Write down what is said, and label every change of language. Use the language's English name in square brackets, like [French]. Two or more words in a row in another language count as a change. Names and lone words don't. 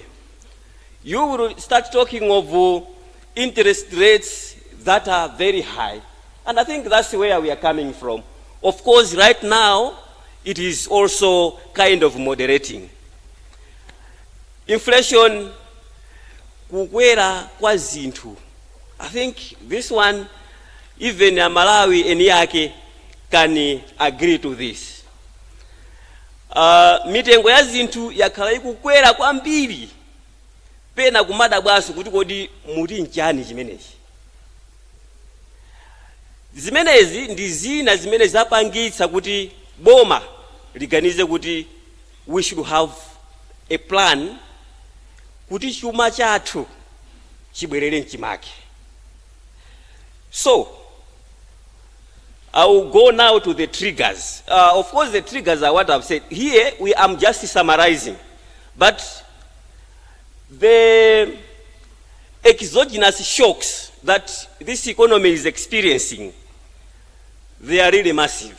[English] You will start talking of interest rates that are very high. And I think that's where we are coming from. Of course, right now, it is also kind of moderating. Inflation, [Nyanja] kukwera kwa zinthu. [English] I think this one, even Malawi and Yake can agree to this. [Nyanja] Mitengo ya zinthu yakhala ikukwera kwambiri. Pena kumada bwaso kuti kodi muri nchani chimenechi. Zimenezi ndi zina zimene zapangitsa kuti boma liganize kuti [English] we should have a plan [Nyanja] kuti chuma chathu chibwerere mchimake. [English] So, I will go now to the triggers. Of course, the triggers are what I've said. Here, I'm just summarizing. But the exogenous shocks that this economy is experiencing, they are really massive.